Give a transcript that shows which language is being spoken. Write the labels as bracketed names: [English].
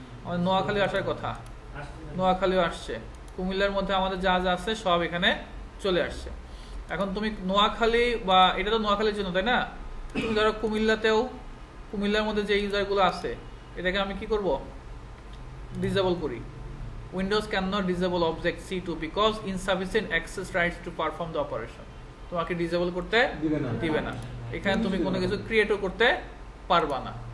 [Bangla] আমাদের নোয়াখালী আসার কথা, নোয়াখালীও আসছে। কুমিল্লার মধ্যে আমাদের যা যা আছে সব এখানে চলে আসছে। এখন তুমি নোয়াখালী বা এটা তো নোয়াখালীর জন্য তাই না? তুমি ধরো কুমিল্লাতেও, কুমিল্লার মধ্যে যে ইউজারগুলো আছে এটাকে আমি কি করব? ডিসেবল করি। [English] Windows cannot disable object C2 because insufficient access rights to perform the operation. [Bangla] তোমাকে ডিসেবল করতে দিবে না। এখানে তুমি কোনো কিছু ক্রিয়েটও করতে পারবা না।